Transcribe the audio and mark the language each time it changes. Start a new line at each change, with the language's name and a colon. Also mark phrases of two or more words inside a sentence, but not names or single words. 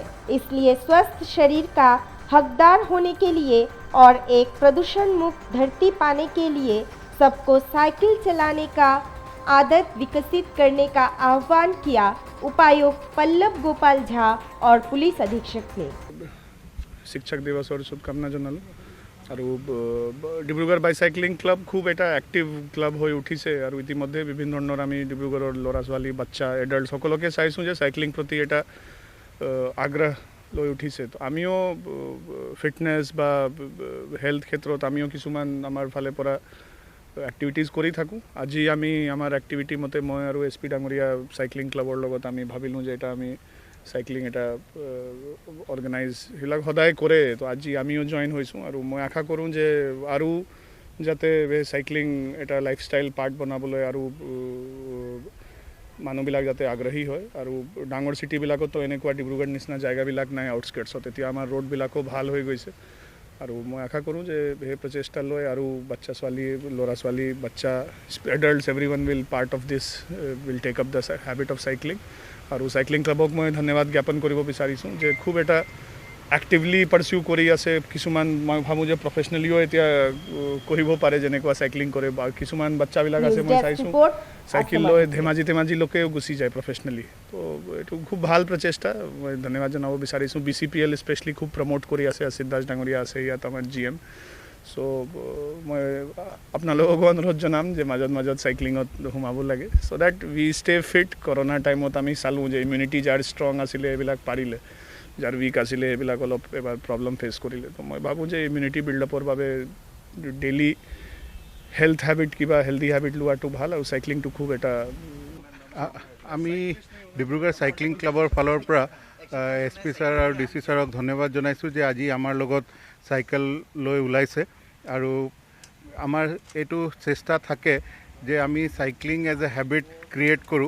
Hindi: इसलिए स्वस्थ शरीर का हकदार होने के लिए और एक प्रदूषण मुक्त धरती पाने के लिए सबको साइकिल चलाने का आदत विकसित करने का आह्वान किया उपायुक्त पल्लव गोपाल झा और पुलिस अधीक्षक ने।
Assamese: শিক্ষক দিৱসৰ শুভকামনা জনালোঁ আৰু ডিব্ৰুগড় বাইচাইক্লিং ক্লাব খুব এটা
English: active club
Assamese: হৈ উঠিছে আৰু ইতিমধ্যে বিভিন্ন धৰণৰ আমি ডিব্ৰুগড়ৰ ল'ৰা ছোৱালী বাচ্চা एडल्ट সকলোকে চাইছোঁ যে চাইক্লিং প্ৰতি এটা আগ্ৰহ লৈ উঠিছে। তো আমিও ফিটনেস বা হেলথ ক্ষেত্ৰত আমিও কিছুমান আমাৰ ফালে পৰা এক্টিভিটিজ কৰি থাকোঁ। আজি আমি আমাৰ এক্টিভিটি মতে মই আৰু এছ পি ডাঙৰীয়া সাইক্লিং ক্লাবৰ লগত আমি ভাবিলোঁ যে এটা আমি সাইক্লিং এটা অৰ্গেনাইজ সেইবিলাক সদায় কৰে। তো আজি আমিও জইন হৈছোঁ আৰু মই আশা কৰোঁ যে আৰু যাতে সাইক্লিং এটা
English: lifestyle part
Assamese: বনাবলৈ আৰু মানুহবিলাক যাতে আগ্ৰহী হয় আৰু ডাঙৰ চিটিবিলাকতো এনেকুৱা ডিব্ৰুগড় নিচিনা জায়গাবিলাক নাই আউটস্কাৰ্টছত, এতিয়া আমাৰ ৰোডবিলাকো ভাল হৈ গৈছে আৰু মই আশা কৰোঁ যে সেই প্ৰচেষ্টা লৈ আৰু বাচ্চা ছোৱালী ল'ৰা ছোৱালী বাচ্চা এডাল্টছ
English: everyone will part of this will take up the habit of cycling.
Assamese: আৰু সাইক্লিং ক্লাবক মই ধন্যবাদ জ্ঞাপন কৰিব বিচাৰিছোঁ যে খুব এটা
English: actively pursue
Assamese: কৰি আছে। কিছুমান মই ভাবোঁ যে প্ৰফেচনেলিও এতিয়া কৰিব পাৰে যেনেকুৱা সাইক্লিং কৰে বা কিছুমান বাচ্চাবিলাক আছে মই চাইছোঁ সাইকেল লৈ ধেমাজি লোকেও গুচি যায় প্ৰফেচনেলি। তো এইটো খুব ভাল প্ৰচেষ্টা, মই ধন্যবাদ জনাব বিচাৰিছোঁ। BCPL স্পেচিয়েলি খুব প্ৰমোট কৰি আছে, অসিত দাস ডাঙৰীয়া আছে ইয়াত আমাৰ GM। সো মই আপোনালোকক অনুৰোধ জনাম যে মাজত সাইক্লিঙত সোমাব লাগে
English: so that we stay fit.
Assamese: কৰোনাৰ টাইমত আমি চালোঁ যে ইমিউনিটি যাৰ ষ্ট্ৰং আছিলে এইবিলাক পাৰিলে, যাৰ উইক আছিলে এইবিলাক অলপ এবাৰ
English: problem face
Assamese: কৰিলে। তো মই ভাবোঁ যে ইমিউনিটি বিল্ডআপৰ বাবে
English: daily health habit
Assamese: কিবা
English: healthy habit
Assamese: লোৱাটো ভাল আৰু সাইক্লিংটো খুব এটা। আমি ডিব্ৰুগড় সাইক্লিং ক্লাবৰ ফালৰ পৰা SP ছাৰ আৰু DC ছাৰক ধন্যবাদ জনাইছোঁ যে আজি আমাৰ লগত চাইকেল লৈ ওলাইছে আৰু আমাৰ এইটো চেষ্টা থাকে যে আমি সাইক্লিং
English: as a habit create
Assamese: কৰোঁ।